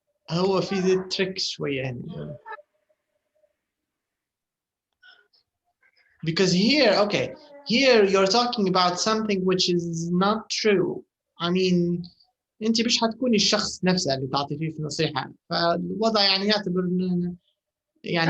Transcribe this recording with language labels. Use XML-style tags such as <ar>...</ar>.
<ar>هو في ذي trick شوية يعني.</ar> <en>Because here, okay, here you're talking about something which is not true. I mean,</en> <ar>انت مش حتكوني الشخص نفسه اللي تعطي فيه في نصيحة، فالوضع يعني يعتبر يعني</ar>